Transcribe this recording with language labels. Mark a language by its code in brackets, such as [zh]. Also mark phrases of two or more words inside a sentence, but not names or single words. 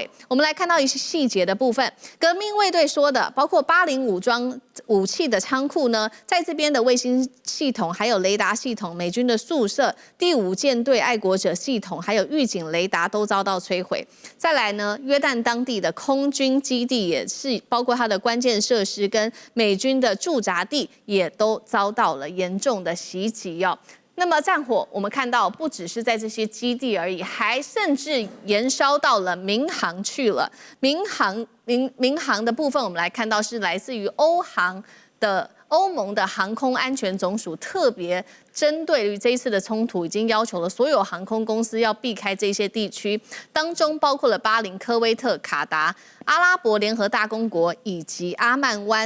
[zh] 我們來看到一些細節的部分。革命衛隊說的，包括巴林武裝武器的倉庫呢，在這邊的衛星系統還有雷達系統，美軍的宿舍、第5艦隊愛國者系統還有預警雷達都遭到摧毀。再來呢，約旦當地的空軍基地也是，包括它的關鍵設施跟美軍的駐紮地也都遭到了嚴重的襲擊哦。那麼戰火，我們看到不只是在這些基地而已，還甚至延燒到了民航去了。民航的部分，我們來看到是來自於歐盟的航空安全總署特別針對於這一次的衝突，已經要求了所有航空公司要避開這些地區，當中包括了巴林、科威特、卡達、阿拉伯聯合大公國以及阿曼灣。